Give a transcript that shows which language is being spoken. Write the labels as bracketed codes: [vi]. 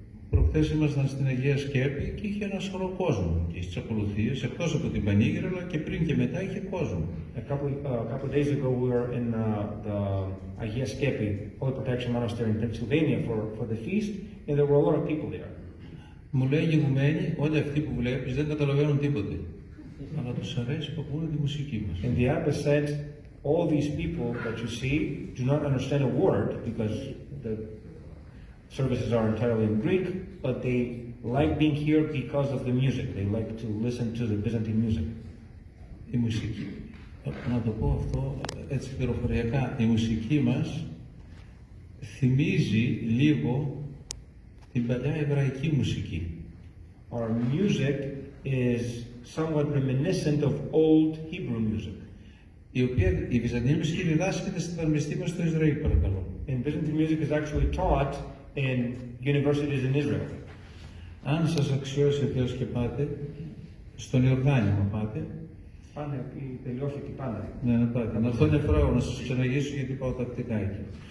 [el] Προχθές ήμασταν στην Αγία Σκέπη και είχε ένα σωρό κόσμο και στις ακολουθίες, εκτός από την Πανήγυρα, αλλά και πριν και μετά είχε κόσμο. [en] A couple of days ago, we were in the Hagia Skepi Holy Protection Monastery in Pennsylvania for the feast, and there were a lot of people there. [el] Μου λέει η ηγουμένη, όλοι αυτοί που βλέπεις δεν καταλαβαίνουν τίποτε, αλλά τους αρέσει που ακούνε τη μουσική μας. [en] And the abbess said, all these people that you see do not understand a word because the services are entirely in Greek, but they like being here because of the music. They like to listen to the Byzantine music. [el] Η μουσική, να το πω αυτό έτσι πληροφοριακά, η μουσική μας θυμίζει λίγο την παλιά εβραϊκή μουσική. [en] Our music is somewhat reminiscent of old Hebrew music. [el] Η βυζαντινή μουσική διδάσκεται στα πανεπιστήμια στο Ισραήλ, παρακαλώ. [en] And Byzantine music is actually taught in universities in Israel. [el] Αν σας αξιώσει ο Θεός και πάτε, στον Ιορδάνη πάτε. Πάνε, τελειώσει τι πάνε. Ναι, να πάτε. Να έρθω μια φορά να σας ξαναγήσω γιατί πάω τακτικά εκεί.